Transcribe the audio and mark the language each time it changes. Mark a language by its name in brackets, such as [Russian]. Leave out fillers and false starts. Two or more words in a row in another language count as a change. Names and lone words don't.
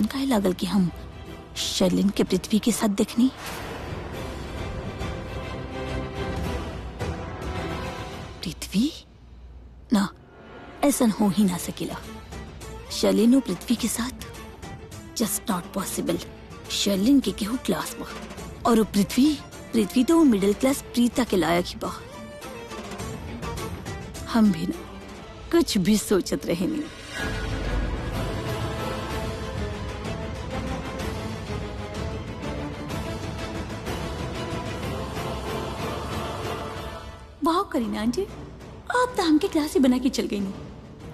[Bhojpuri] काहे लागल कि हम शर्लिन के पृथ्वी के साथ देखनी। पृथ्वी ना, ऐसा हो ही ना सकेला। शर्लिन और पृथ्वी के साथ [English] just not possible. [Bhojpuri] शर्लिन के केहू क्लास बा और पृथ्वी तो वो [English] middle class [Bhojpuri] प्रीता के लायक ही बा। हम भी ना कुछ भी सोचत रहे नहीं। वाह करीना आंटी, आप तो हमके क्लास ही बना के चल गई नहीं।